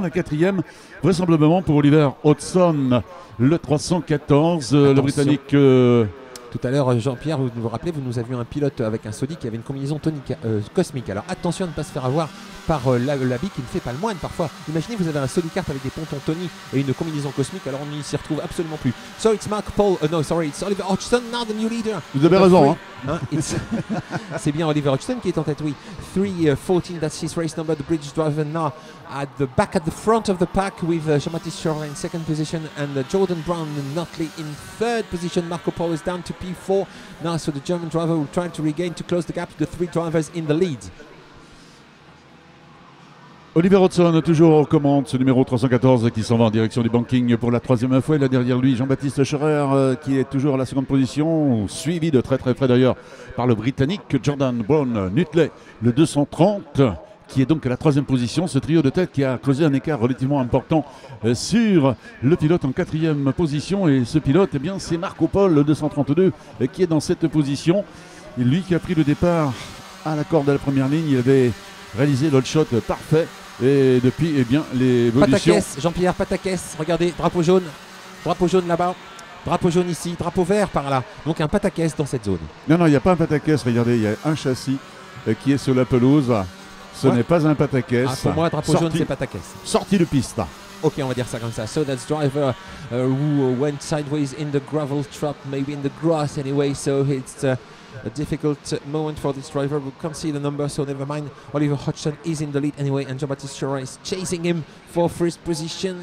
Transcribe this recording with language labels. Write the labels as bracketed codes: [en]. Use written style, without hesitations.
[fr] La quatrième, vraisemblablement pour Oliver Hodgson, le 314, le Britannique. Tout à l'heure, Jean-Pierre, vous vous rappelez, nous avions un pilote avec un Sodi qui avait une combinaison cosmique. Alors attention à ne pas se faire avoir par l'habit qui ne fait pas le moine parfois. Imaginez, vous avez un Sodi Kart avec des pontons Tony et une combinaison cosmique, alors on n'y s'y retrouve absolument plus. [en] So it's Mark Paul, no sorry, it's Oliver Hodgson, now the new leader. [fr] Vous avez raison, hein. C'est bien Oliver Hodgson qui est en tête, oui. [en] 3-14, that's his race number, the British driver now at the front of the pack with Jean-Baptiste Scherer in second position and Jordan Brown and Notley in third position. Marco Polo is down to P4 now, so the German driver will try to regain to close the gap to the three drivers in the lead. [fr] Oliver Hodgson toujours aux commandes, ce numéro 314 qui s'en va en direction du banking pour la troisième fois. Il a derrière lui Jean-Baptiste Scherer qui est toujours à la seconde position, suivi de très près d'ailleurs par le Britannique Jordan Brown Nutley, le 230, qui est donc à la troisième position. Ce trio de tête qui a causé un écart relativement important sur le pilote en quatrième position. Et ce pilote, eh bien, c'est Marco Polo, le 232, qui est dans cette position. Et lui qui a pris le départ à la corde de la première ligne, il avait réalisé l'hot shot parfait. Et depuis, eh bien, l'évolution... Pataquès, Jean-Pierre, Pataquès, regardez, drapeau jaune là-bas, drapeau jaune ici, drapeau vert par là. Donc un Pataquès dans cette zone. Non, il n'y a pas un Pataquès, regardez, il y a un châssis qui est sur la pelouse. Ce n'est pas un Pataquès. Pour moi, drapeau jaune, c'est Pataquès. Sorti de piste. Ok, on va dire ça comme ça. [en] So that's driver who went sideways in the gravel trap, maybe in the grass anyway. So it's a difficult moment for this driver. We can't see the number, so never mind. Oliver Hodgson is in the lead anyway, and Jean-Baptiste Scherer is chasing him for first position.